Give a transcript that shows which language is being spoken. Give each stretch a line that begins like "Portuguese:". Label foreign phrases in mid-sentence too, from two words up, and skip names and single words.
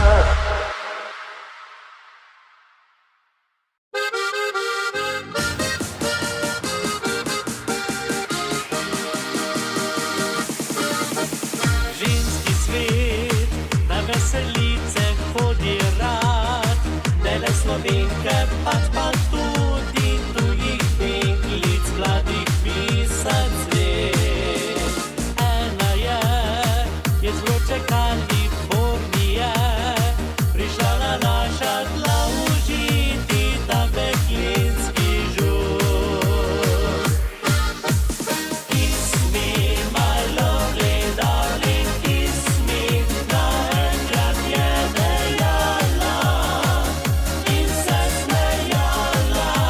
Slovenian: Ženski svet na veselice hodi rad, ne le Slovenke, pač pa tudi tujih deklic, mladih pisat cvet. Ena je z vroče Kalifornije, prišla na naša tla užiti ta deklinski žur.
English: Kiss me, my lovely darling, kiss me,
Slovenian: naenkrat je dejala in se smejala.